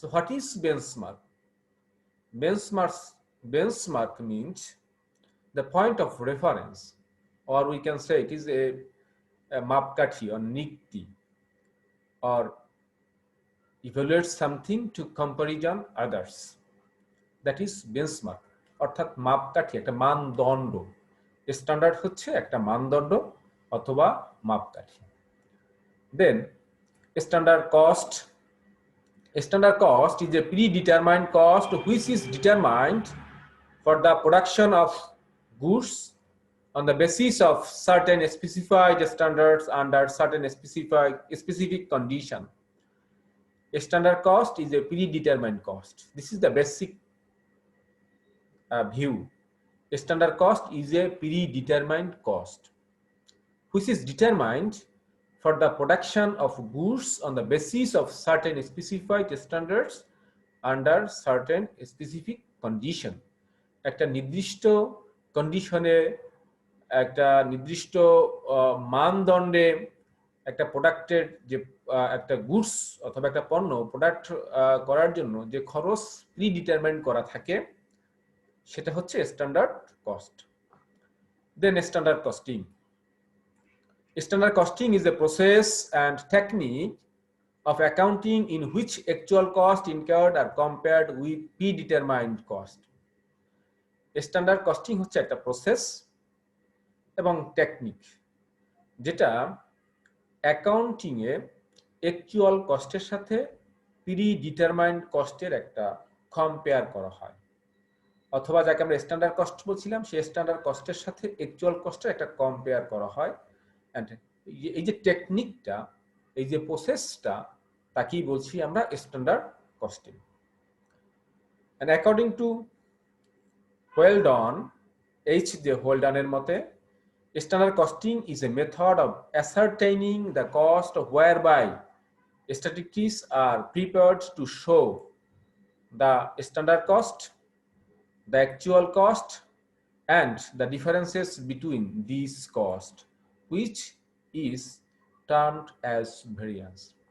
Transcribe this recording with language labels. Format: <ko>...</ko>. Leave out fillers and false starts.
<en>So what is benchmark? Benchmark means the point of reference, or we can say it is a mapkathi or nikti, or evaluate something to comparison others. That is benchmark.</en> <bn>অর্থাৎ মাপকাঠি, একটা মানদণ্ড। Standard হচ্ছে একটা মানদণ্ড অথবা মাপকাঠি।</bn> <en>Then standard cost. Standard cost is a predetermined cost which is determined for the production of goods on the basis of certain specified standards under certain specific condition. Standard cost is a predetermined cost. This is the basic view. Standard cost is a predetermined cost which is determined for the production of goods on the basis of certain specified standards under certain specific condition.</en> <bn>একটা নির্দিষ্ট কন্ডিশনে, একটা নির্দিষ্ট মানদণ্ডে একটা প্রোডাক্টের যে একটা goods অথবা একটা পণ্য প্রোডাক্ট করার জন্য যে খরচ প্রিডিটারমাইন্ড করা থাকে সেটা হচ্ছে standard cost.</bn> <en>Then standard costing. Standard costing is a process and technique of accounting in which actual cost incurred are compared with predetermined cost.</en> <bn>Standard costing হচ্ছে একটা প্রসেস এবং টেকনিক যেটা অ্যাকাউন্টিং এ অ্যাকচুয়াল কস্টের সাথে predetermined কস্টের একটা compare করা হয়, অথবা যাকে আমরা স্ট্যান্ডার্ড কস্ট বলছিলাম সেই স্ট্যান্ডার্ড কস্টের সাথে অ্যাকচুয়াল কস্টের একটা কম্পেয়ার করা হয়। এই যে টেকনিকটা, এই যে প্রসেসটা, তাকেই বলছি আমরা standard costing.</bn> <en>And according to Weldon, H.J.</en> <bn>Weldon'ের মতে,</bn> <en>standard costing is a method of ascertaining the cost whereby statistics are prepared to show the standard cost, the actual cost, and the differences between these costs, which is termed as variance.</en>